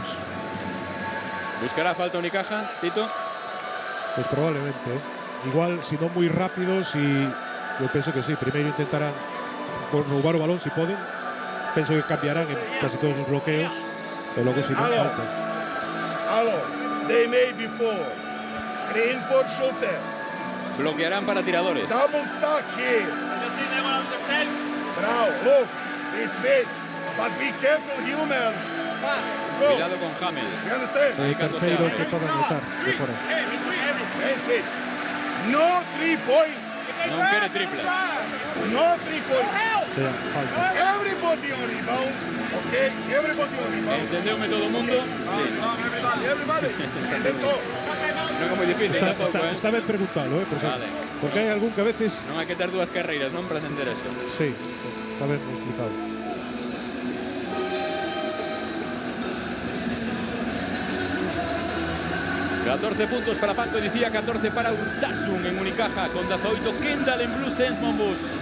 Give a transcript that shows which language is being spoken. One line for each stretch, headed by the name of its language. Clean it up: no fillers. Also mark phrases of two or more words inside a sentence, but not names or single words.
Galician: ¿Buscará falta Unicaja, Tito? Pues probablemente. Igual, si non moi rápidos, yo penso que sí. Primeiro intentarán roubar o balón, si poden. Penso que cambiarán en casi todos os bloqueos. E logo, si non, falta.
English: Aló, they made before. Screen for shooter.
Galician: Bloquearán para tiradores.
English: Double stack here. Bravo, look, they switch. But be careful, human. Go.
Galician: Cuidado con Hamel.
English: You understand?
Galician: El terceiro que poden anotar de fora.
English: That's it. No 3 points.
Galician: Non quere tripla.
English: No 3 points.
Galician: Falta.
English: Everybody on rebound. Okay, everybody on rebound.
Galician: Entendeume todo o mundo? Sí.
English: Everybody. And that's all.
Galician: Non é moi difícil tampouco, Está ben preguntalo, Vale. Porque hai algún que a veces... Non hai que ter dúas carreiras, non, para entender eso. Sí, está ben explicado. ...14 puntos para Panko, dicía 14 para Urtasun en Unicaja, con 18 Kendall en Blue Saints Monbus.